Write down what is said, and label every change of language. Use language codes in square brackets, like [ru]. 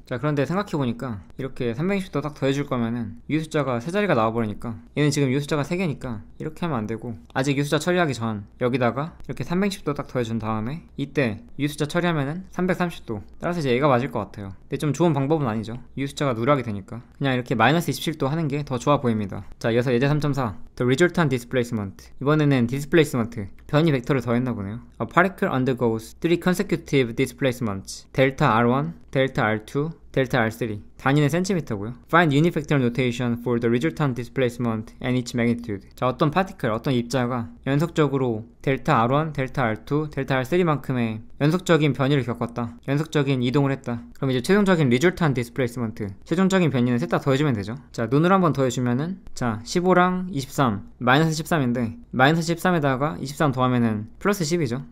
[ko] 자, 그런데 생각해보니까 이렇게 360도 딱 더해줄 거면은 이 숫자가 세 자리가 나와버리니까 얘는 지금 이 숫자가 3개니까 이렇게 하면 안되고 아직 이 숫자 처리하기 전 여기다가 이렇게 360도 딱 더해준 다음에 이때 이 숫자 처리하면은 330도. 따라서 이제 얘가 맞을 것 같아요. 근데 좀 좋은 방법은 아니죠. 이 숫자가 누락이 되니까 그냥 이렇게 마이너스 27도 하는 게 더 좋아 보입니다. 자, 이어서 예제 3.4 [en] The resultant displacement [ko] 이번에는 displacement 변이 벡터를 더했나 보네요. [en] A particle undergoes 3 consecutive displacements delta R1, delta R2, delta R3 [ko] 단위는 센티미터고요. [en] Find unit vector notation for the resultant displacement and its magnitude. [ko] 자, 어떤 파티클, 어떤 입자가 연속적으로 델타 R1, 델타 R2, 델타 R3만큼의 연속적인 변이를 겪었다. 연속적인 이동을 했다. 그럼 이제 최종적인 resultant displacement, 최종적인 변이는 셋 다 더해주면 되죠. 자, 눈으로 한번 더해주면은 자, 15랑 23, 마이너스 13인데 마이너스 13에다가 23 더하면은 플러스 10이죠.